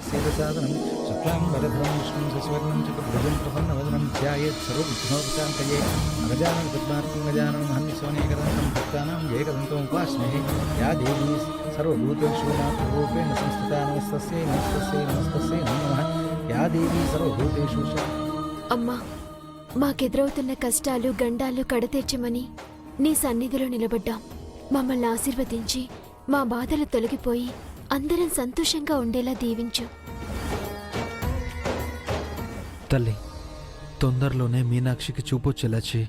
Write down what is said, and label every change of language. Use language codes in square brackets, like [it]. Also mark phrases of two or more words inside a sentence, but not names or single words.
[sa] सेदसादनं शुक्लाम्बरधरं विष्णुं शशिवर्णं चतुर्भुजं प्रसन्नवदनं ध्यायेत् सर्वविघ्नोपशान्तये अगजाननं पद्मार्कं गजाननं हन्यसोनेकदन्तं भक्तानां एकदन्तमुपास्महे या देवी सर्वभूतेषु मातृरूपेण संस्थिता नमस्तस्यै नमस्तस्यै नमस्तस्यै नमो नमः या देवी सर्वभूतेषु [te] అమ్మా, మాకెదురవుతున్న కష్టాలు గండాలు కడతీర్చమని నీ సన్నిధిలో నిలబడ్డాం. మమ్మల్ని ఆశీర్వదించి మా బాధలు తొలగిపోయి అందరం సంతోషంగా ఉండేలా దీవించు. తల్లి, తొందరలోనే మీనాక్షికి చూపొచ్చేలా చేయి.